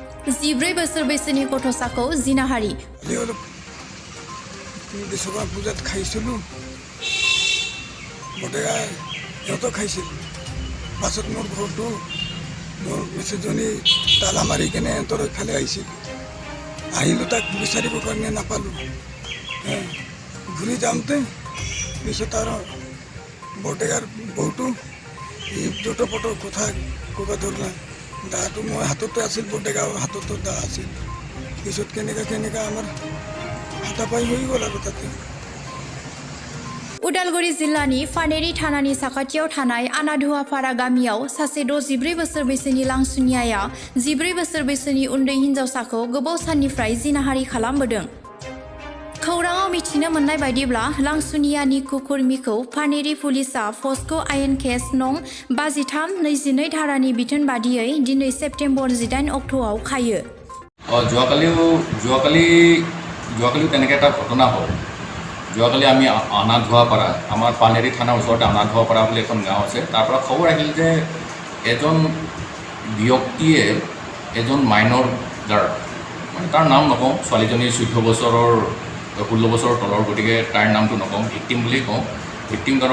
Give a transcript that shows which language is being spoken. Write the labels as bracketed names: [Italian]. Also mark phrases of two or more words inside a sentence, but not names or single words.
[Bodo] 14 बोसोर बैसोनि गथ'साखौ जिनाहारि। [Assamese] বিশ্বকৰ্মা পূজাত খাইছিলোঁ বটেকা সিহঁতো খাইছিল পাছত মোৰ ঘৰটো মোৰ মিছেছজনী তালা মাৰি কেনে সিহঁতৰ ইফালে আহিছিল আহিলোঁ তাক বিচাৰিবৰ কাৰণে নাপালোঁ ঘূৰি যাওঁতে পিছত আৰু বটেকাৰ বৌটো এই জোটপটৰ কথা ক'ব ধৰিলা দাটো মই হাততে আছিল বটেকা হাততো দা আছিল পিছত কেনেকা আমাৰ হাতাপাই হৈ গ'ল আৰু তাতে [Bodo] उदालगुरि जिल्लानि फानेरि थानानि साखाथियाव थानाय आनाधुवापारा गामियाव सासे 14 बोसोर बैसोनि लांसुनियाया 14 बोसोर बैसोनि उन्दै हिन्जावसाखौ गोबाव साननिफ्राय जिनाहारि खालामबोदों। खौराङाव मिथिनो मोननाय बायदिब्ला लांसुनियानि कुकुरमिखौ फानेरि पुलिसआ प'सक आयेन केस नं 53/22 धारानि बिथोन बादियै दिनै सेप्तेम्बर 18 अक्ट'आव खायो। [Assamese] যোৱাকালি তেনেকৈ এটা ঘটনা হ'ল যোৱাকালি আমি আনাধুৱাপাৰা আমাৰ পানেৰী থানাৰ ওচৰতে আনাধুৱাপাৰা বুলি এখন গাঁও আছে তাৰ পৰা খবৰ আহিল যে এজন ব্যক্তিয়ে এজন [English] minor girl [Assamese] মানে তাৰ নাম নকওঁ ছোৱালীজনী 14 বছৰৰ 16 বছৰৰ তলৰ গতিকে তাৰ নামটো নকওঁ ভিক্টিম বুলি কওঁ ভিক্টিমজনক